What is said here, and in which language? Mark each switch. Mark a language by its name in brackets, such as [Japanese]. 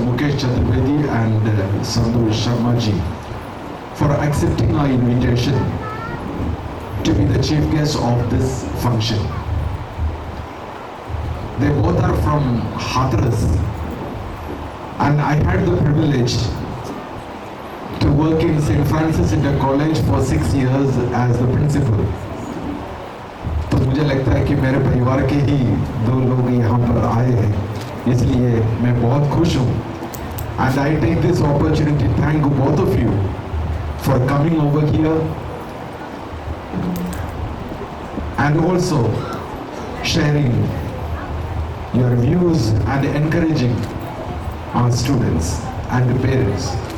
[English] Mukesh Chaturvedi and Santosh Sharma ji, for accepting our invitation to be the chief guest of this function. They both are from Hathras, and I had the privilege to work in St. Francis Inter College for 6 years as the principal. [Hindi] तो मुझे लगता है कि मेरे परिवार के ही दो लोग यहाँ पर आए हैं, इसलिए मैं बहुत खुश हूँ. [English] And I take this opportunity to thank both of you for coming over here and also sharing your views and encouraging our students and the parents.